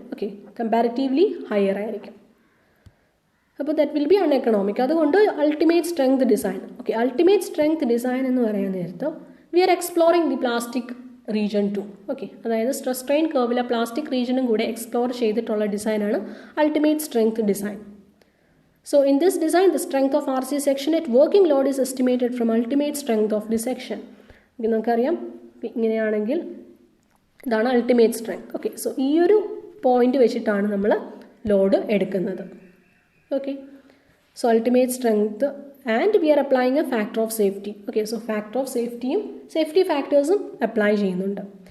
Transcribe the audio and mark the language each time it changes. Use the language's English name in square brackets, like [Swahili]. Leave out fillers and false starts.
[Malayalam] Okay, comparatively higher ആയിരിക്കും. അപ്പോൾ [English] That will be uneconomic. [Malayalam] അതുകൊണ്ട് ultimate strength design. Okay, ultimate strength design എന്ന് പറയാൻ നേരത്ത് [English] We are exploring the plastic region too. [Malayalam] Okay, അതായത് stress strain കർവിലെ plastic റീജിയനും കൂടെ explore ചെയ്തിട്ടുള്ള ഡിസൈനാണ് ultimate strength design. [English] So in this design, the strength of RC section at working load is estimated from ultimate strength of the section. [Malayalam] നമുക്കറിയാം ഇങ്ങനെയാണെങ്കിൽ ഇതാണ് ultimate strength. Okay, so ഈ ഒരു point വെച്ചിട്ടാണ് നമ്മൾ ലോഡ് എടുക്കുന്നത്. [English] Okay, so ultimate strength and we are applying a factor of safety. [Malayalam] Okay, so factor of സേഫ്റ്റിയും safety ഫാക്ടേഴ്സും apply ചെയ്യുന്നുണ്ട്.